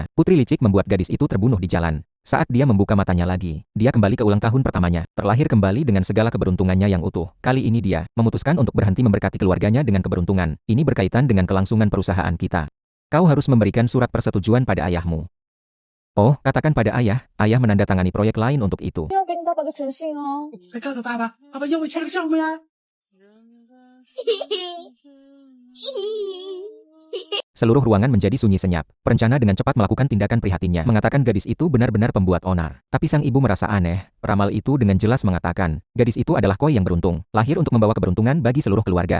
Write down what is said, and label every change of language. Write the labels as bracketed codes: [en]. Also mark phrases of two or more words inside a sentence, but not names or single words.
[id] Putri licik membuat gadis itu terbunuh di jalan. Saat dia membuka matanya lagi, dia kembali ke ulang tahun pertamanya, terlahir kembali dengan segala keberuntungannya yang utuh. Kali ini dia memutuskan untuk berhenti memberkati keluarganya dengan keberuntungan. Ini berkaitan dengan kelangsungan perusahaan kita. Kau harus memberikan surat persetujuan pada ayahmu. Oh, katakan pada ayah, ayah menandatangani proyek lain untuk itu. [zh] 要给你爸爸个诚信哦。告诉爸爸，爸爸要我签个项目呀。 [id] Seluruh ruangan menjadi sunyi senyap. Perencana dengan cepat melakukan tindakan prihatinnya, mengatakan gadis itu benar-benar pembuat onar. Tapi sang ibu merasa aneh. Peramal itu dengan jelas mengatakan, gadis itu adalah koi yang beruntung, lahir untuk membawa keberuntungan bagi seluruh keluarga.